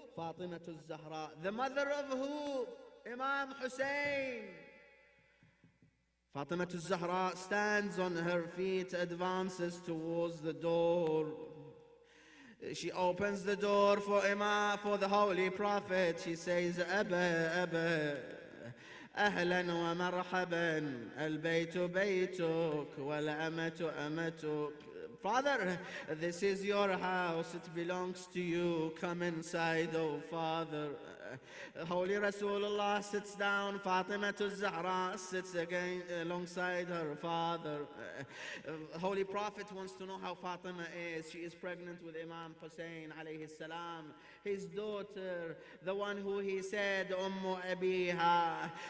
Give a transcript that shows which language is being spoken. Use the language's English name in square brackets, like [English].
[English] Fatemeh al-Zahra. The mother of who? Imam Hussein. Fatemeh al-Zahra stands on her feet, advances towards the door. She opens the door for the Holy Prophet. She says, [Arabic] Abba, أهلا ومرحبا البيت بيتك والأمة أمتك. [English] Father, this is your house, it belongs to you, come inside, oh Father. Holy Rasulullah sits down, Fatemeh al-Zahra sits again alongside her father. Holy Prophet wants to know how Fatemeh is. She is pregnant with Imam Hussein alayhi salam, his daughter, the one who he said, Ummu Abiha.